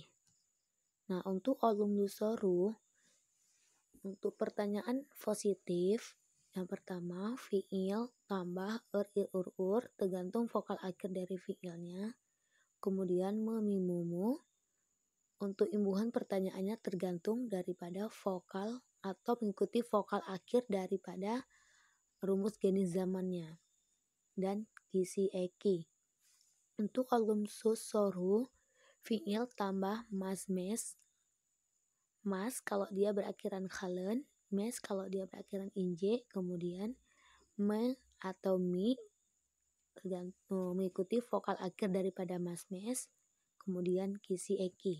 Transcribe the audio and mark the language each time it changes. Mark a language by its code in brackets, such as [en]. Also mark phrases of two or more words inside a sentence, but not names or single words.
[id] Nah, untuk olumlusoru, untuk pertanyaan positif, yang pertama fiil tambah ir, ur tergantung vokal akhir dari fiilnya. Kemudian memimumu, untuk imbuhan pertanyaannya tergantung daripada vokal atau mengikuti vokal akhir daripada rumus jenis zamannya. Dan [tr] kisi eki. [id] Untuk [tr] olumsus soru, [id] fiil tambah mes. Mas kalau dia berakhiran kalen, mes kalau dia berakhiran inje, kemudian me atau mi mengikuti vokal akhir daripada mes, kemudian [tr] kisi eki.